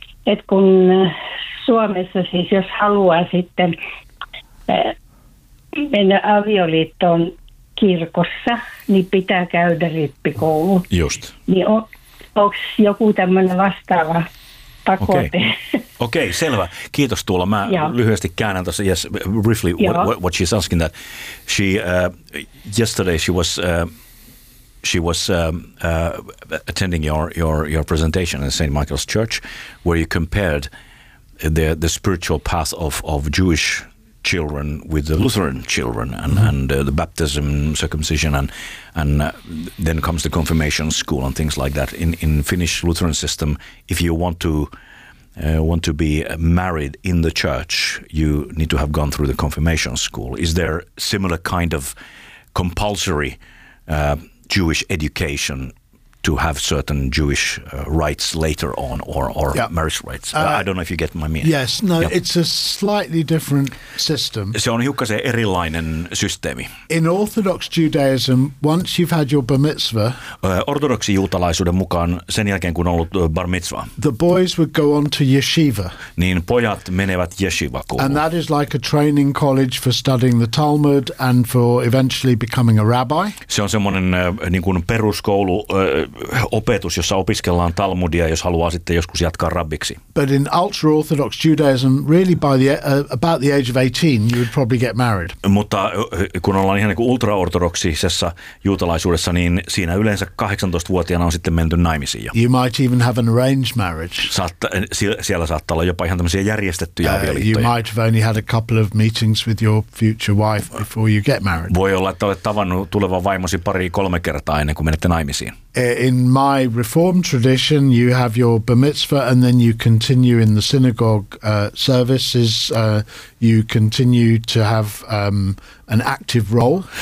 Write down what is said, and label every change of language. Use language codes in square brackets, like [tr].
[fi] Et kun Suomessa siis, jos haluaa sitten mennä avioliittoon kirkossa, niin pitää käydä rippikoulu. Just. Niin onko joku tämmöinen vastaava pakote? Okei, okay, selvä. Kiitos Tuula. Mä lyhyesti käännän tuossa. [en] Yes, briefly, what she's asking that. She, yesterday she was... attending your presentation at St. Michael's Church, where you compared the spiritual path of Jewish children with the Lutheran children and the baptism, circumcision, and then comes the confirmation school and things like that. In Finnish Lutheran system, if you want to be married in the church, you need to have gone through the confirmation school. Is there similar kind of compulsory Jewish education to have certain Jewish rites later on or yeah. marriage rites. I don't know if you get my meaning. Yes, no, yeah. It's a slightly different system. [fi] Se on hiukkasen erilainen systeemi. [en] In Orthodox Judaism, once you've had your bar mitzvah, [fi] ortodoksi juutalaisuuden mukaan sen jälkeen kun on ollut bar mitzvah, [en] the boys would go on to yeshiva. [fi] Niin pojat menevät yeshivakouluun. [en] And that is like a training college for studying the Talmud and for eventually becoming a rabbi. [fi] Se on semmoinen niin kuin peruskoulu opetus, jossa opiskellaan Talmudia, jos haluaa sitten joskus jatkaa rabbiksi. [en] But in ultra-orthodox Judaism, really by the about the age of 18, you would probably get married. [fi] Mutta kun ollaan ihan niin kuin ultra-ortodoksisessa juutalaisuudessa, niin siinä yleensä 18-vuotiaana on sitten menty naimisiin jo. [en] You might even have an arranged marriage. [fi] Siellä saattaa olla jopa ihan tämmöisiä järjestettyjä avioliittoja. [en] You might have only had a couple of meetings with your future wife before you get married. [fi] Voi olla, että olet tavannut tulevan vaimosi pari kolme kertaa ennen kuin menette naimisiin. [en] In my reformed tradition, you have your bar mitzvah and then you continue in the synagogue services. You continue to have an active role.